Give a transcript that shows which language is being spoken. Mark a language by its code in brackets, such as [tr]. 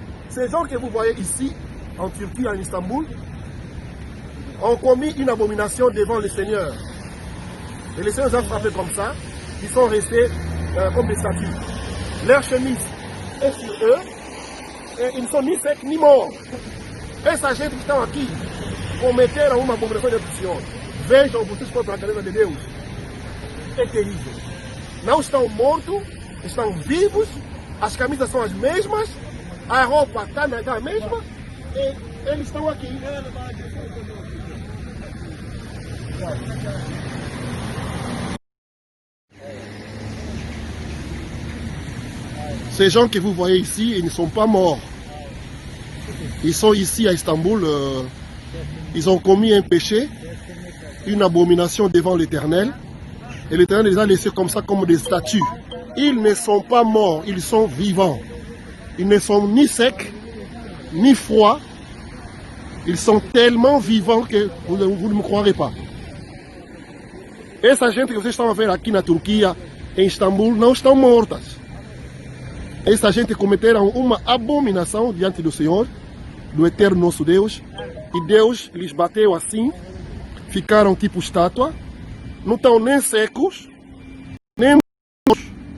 [fr] Ces gens que vous voyez ici en Turquie, en Istanbul, ont commis une abomination devant le Seigneur. Et le Seigneur les a frappés comme ça. Ils sont restés comme des statues. Leur chemise est sur eux. Et ils ne sont ni secs ni morts. [pt] Et sa gente que estão aqui cometeram uma abominação de Senhor. Vejam vocês contra a grandeza de Deus. É terrível. Não estão mortos, estão vivos. As camisas são as mesmas. A roupa está a mesma. E eles estão aqui. [fr] Ces gens que vous voyez ici, ils ne sont pas morts. Ils sont ici à Istanbul. Ils ont commis un péché, une abomination devant l'Éternel. Et l'Éternel les a laissés comme ça, comme des statues. Ils ne sont pas morts, ils sont vivants. Ils ne sont ni secs, ni froids. Ils sont tellement vivants que vous ne me croirez pas. [pt] Essa gente que vocês estão a ver aqui na Turquia, em Istambul, não estão mortas. Essa gente cometeram uma abominação diante do Senhor, do eterno nosso Deus, e Deus lhes bateu assim, ficaram tipo estátua, não estão nem secos, nem mortos.